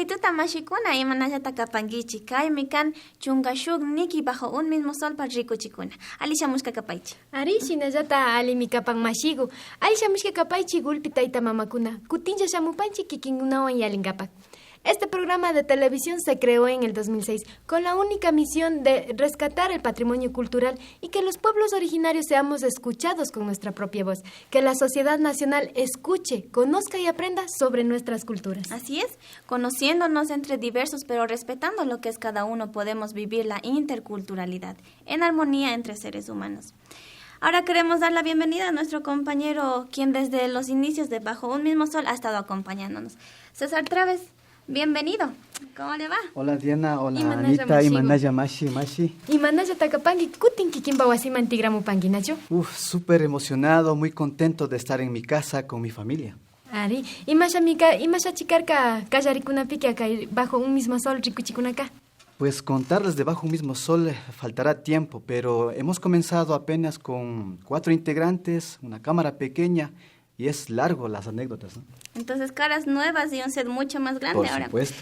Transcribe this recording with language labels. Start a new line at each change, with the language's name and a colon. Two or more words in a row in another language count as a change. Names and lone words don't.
Quechua: Hola mashikuna, imanallata kapankichi. Kaymi kan chungashuk niki bajo un mismo sol para rikuchikuna. Alisha mushka kapaychi. Ari shinallata alimi kapan mashigu. Alisha mushka kapaychi gulpi tayta mamakuna. Kutincha shamupanchi kikinkunawan yalinkapak.
Spanish: Este programa de televisión se creó en el 2006 con la única misión de rescatar el patrimonio cultural y que los pueblos originarios seamos escuchados con nuestra propia voz, que la sociedad nacional escuche, conozca y aprenda sobre nuestras culturas. Así es, conociéndonos entre diversos pero respetando lo que es cada uno, podemos vivir la interculturalidad en armonía entre seres humanos. Ahora queremos dar la bienvenida a nuestro compañero, quien desde los inicios de Bajo un Mismo Sol ha estado acompañándonos. César Traves. Bienvenido. ¿Cómo le va? Hola Diana, hola
Quechua: Imanaya Anita, Mashigo. Imanaya Mashi. Imanaya takapangi kutin kikimba wasiman tigramupangi, Nacho.
Spanish: Súper emocionado, muy contento de estar en mi casa con mi familia.
Quechua: Ari, imasha chikarka kallarikunapique acá bajo un mismo sol rikuchikunaka.
Spanish: Pues contarles de Bajo un Mismo Sol faltará tiempo, pero hemos comenzado apenas con 4 integrantes, una cámara pequeña y es largo las anécdotas, ¿no? Entonces, caras nuevas y un set mucho más grande Por ahora. supuesto.